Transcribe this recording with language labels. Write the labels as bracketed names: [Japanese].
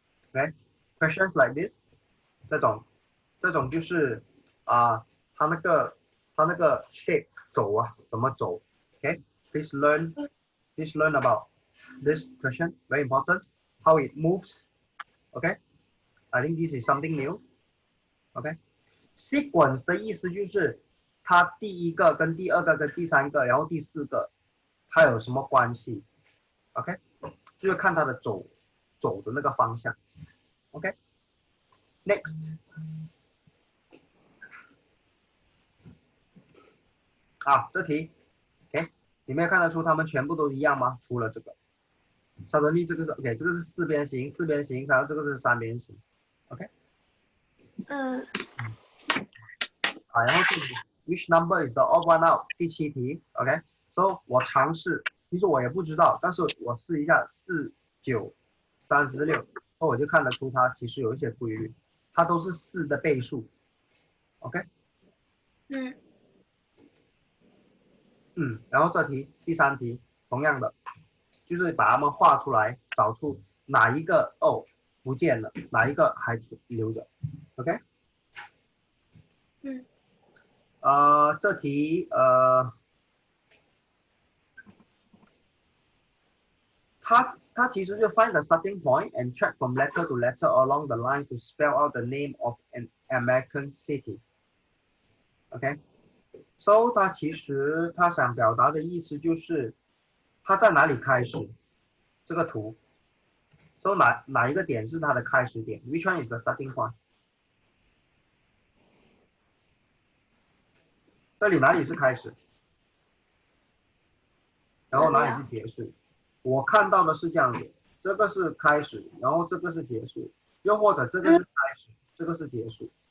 [English] OK, questions like this. [Chinese] 这种就是它那个 shape 走啊，怎么走 [English] ？OK, please learn about this question. Very important. How it moves. OK, I think this is something new. [Chinese] OK, sequence 的意思就是它第一个跟第二个跟第三个，然后第四个，它有什么关系 ？OK， 就是看它的走的那个方向。 [English] OK，next。 [Chinese] 这题 OK， 你没有看得出它们全部都一样吗？除了这个，suddenly 这个是 OK， 这个是四边形，然后这个是三边形 ，OK， 然后这里 [English] which number is the odd one out？ [Chinese] 第7题 ，OK，so 我尝试，其实我也不知道，但是我试一下4、9、36，我就看得出它其实有一些规律，它都是4的倍数 ，OK，然后这题第3题同样的。就是把它们画出来，找出哪一个不见了，哪一个还留着。 [English] OK， [Chinese] 这题它其实就 [English] find the starting point and track from letter to letter along the line to spell out the name of an American city。 [Chinese] OK，so 它其实它想表达的意思就是它在哪里开始这个图。 So 哪一个点是它的开始点 ？ [English] Which one is the starting point？ [Chinese] 这里哪里是开始，然后哪里是结束？我看到的是这样子，这个是开始，然后这个是结束，又或者这个是开始，这个是结束。